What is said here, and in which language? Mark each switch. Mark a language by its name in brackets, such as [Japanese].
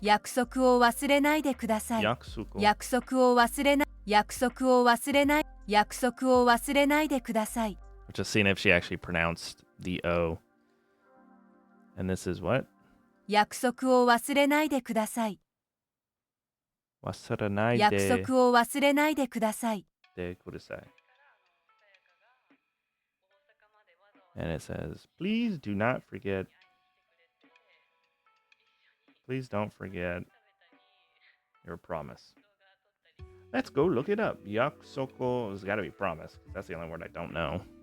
[Japanese] 約束を忘れないでください Yakusoku. 約束を忘れない約束を忘れない約束を忘れないでください [English] Just seeing if she actually pronounced the O. And this is what? [Japanese] 約束を忘れないでください Wasurenai 約束を忘れないでください de kudasai. [English] And it says, please do not forget. Please don't forget your promise. Let's go look it up. Yakusoko has got to be promise. That's the only word I don't know.